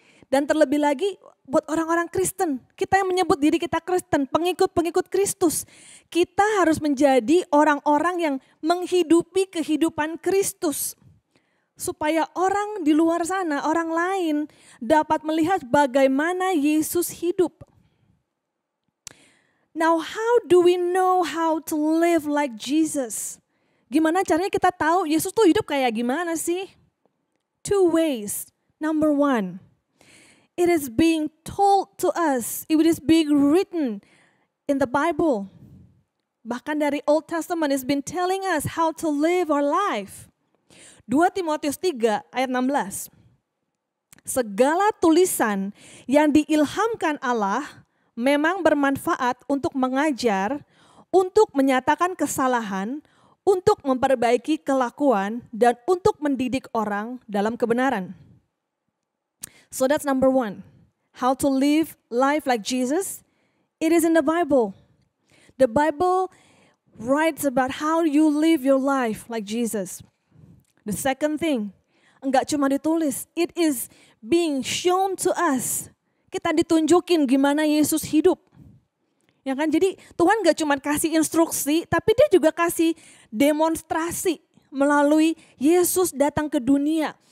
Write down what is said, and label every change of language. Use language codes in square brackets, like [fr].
[id] Dan terlebih lagi buat orang-orang Kristen. Kita yang menyebut diri kita Kristen, pengikut-pengikut Kristus. Kita harus menjadi orang-orang yang menghidupi kehidupan Kristus. Supaya orang di luar sana, orang lain dapat melihat bagaimana Yesus hidup. [en] Now how do we know how to live like Jesus? [id] Gimana caranya kita tahu Yesus tuh hidup kayak gimana sih? [en] 2 ways. Number 1, it is being told to us, it is being written in the Bible. [id] Bahkan dari [en] Old Testament has been telling us how to live our life. [id] 2 Timotius 3 ayat 16. Segala tulisan yang diilhamkan Allah memang bermanfaat untuk mengajar, untuk menyatakan kesalahan, untuk memperbaiki kelakuan, dan untuk mendidik orang dalam kebenaran. [en] So that's number 1. How to live life like Jesus? It is in the Bible. The Bible writes about how you live your life like Jesus. The second thing, [id] enggak cuma ditulis, [en] it is being shown to us. [id] Kita ditunjukin gimana Yesus hidup. Ya kan? Jadi Tuhan enggak cuma kasih instruksi, tapi dia juga kasih demonstrasi melalui Yesus datang ke dunia.